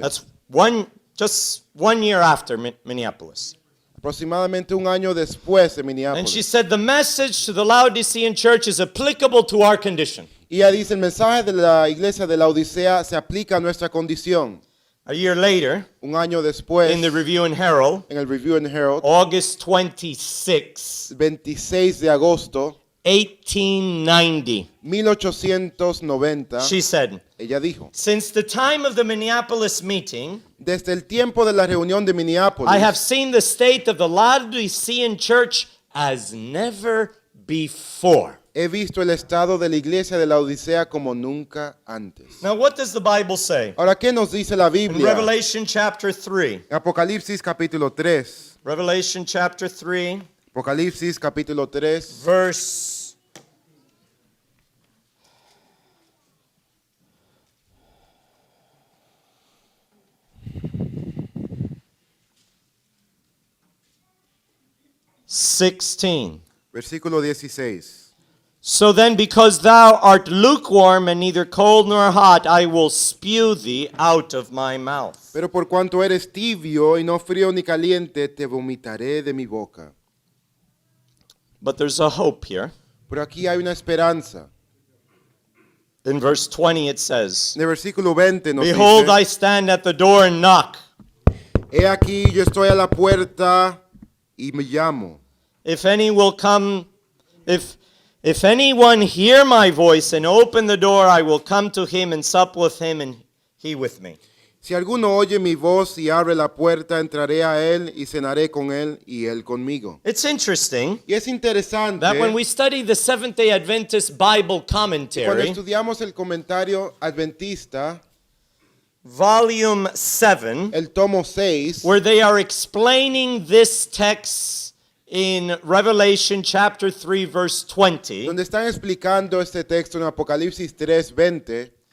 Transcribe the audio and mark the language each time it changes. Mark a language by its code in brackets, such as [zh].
[en] That's just one year after Minneapolis. [es] aproximadamente un año después de [en] And she [es] Minneapolis. [en] said, the message to the Laodicean church is applicable to our condition. [es] Y ella dice, el mensaje de la iglesia de la Odisea se aplica a nuestra condición. [en] A year later, [es] Un año después, [en] in the Review and Herald, [es] en el Review and Herald, [en] August 26, [es] 26 de agosto [en] 1890, [es] 1890, [en] she said, [es] ella dijo, [en] since the time of the Minneapolis meeting, [es] desde el tiempo de la reunión de Minneapolis, [en] I have seen the state of the Laodicean church as never before. [es] he visto el estado de la iglesia de la Odisea como nunca antes. [en] Now, what does the Bible say? [es] Ahora, ¿qué nos dice la [en] In [es] Biblia? [en] Revelation chapter 3. [es] Apocalipsis capítulo 3. [en] Revelation chapter 3, [es] Apocalipsis capítulo 3, [en] verse 16. [es] Versículo 16. [en] So then, because thou art lukewarm and neither cold nor hot, I will spew thee out of my mouth. [es] Pero por cuanto eres tibio y no frío ni caliente, te vomitaré de mi boca. [en] But there's a hope here. [es] Pero aquí hay una esperanza. [en] In verse 20 it says, [es] En el versículo 20 nos [en] Behold, I [es] dice, [en] stand at the door and knock. [es] he aquí yo estoy a la puerta y me llamo. [en] If any will come, if anyone hear my voice and open the door, I will come to him and sup with him and he with me. [es] Si alguno oye mi voz y abre la puerta, entraré a él y cenaré con él y él conmigo. [en] It's interesting [es] Y es interesante [en] that when we study the Seventh-day Adventist Bible [es] cuando [en] commentary, [es] estudiamos el comentario adventista, [en] volume 7, [es] el tomo 6, [en] where they are explaining this text in Revelation chapter 3 verse 20. [es] donde están explicando este texto en Apocalipsis 3:20,